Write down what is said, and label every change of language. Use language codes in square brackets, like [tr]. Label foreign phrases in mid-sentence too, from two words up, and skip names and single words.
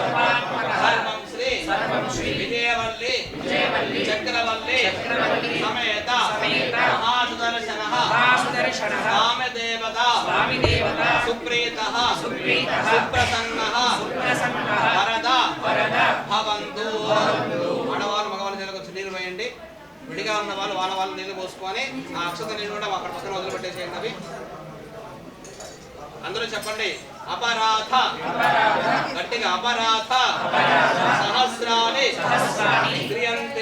[sa] सर्वं श्री विजयवल्ली चक्रवल्ली समेत महासुदर्शनः स्वामिदेवता सुप्रीतः सुप्रसन्नः वरदा भवन्तु [te] ఆడవాళ్ళు మగవాళ్ళు చేతికి వచ్చి నీళ్ళు వేయండి విడిగా ఉన్న వాళ్ళు వాళ్ళ నీళ్ళు పోసుకొని ఆ అక్షత నీళ్ళు కూడా అక్కడ పక్కన వదిలిపెట్టేసేయండి అవి అందరూ చెప్పండి అపరాధ గట్టిగా [sa] అపరాధ సహస్రాని క్రియంతే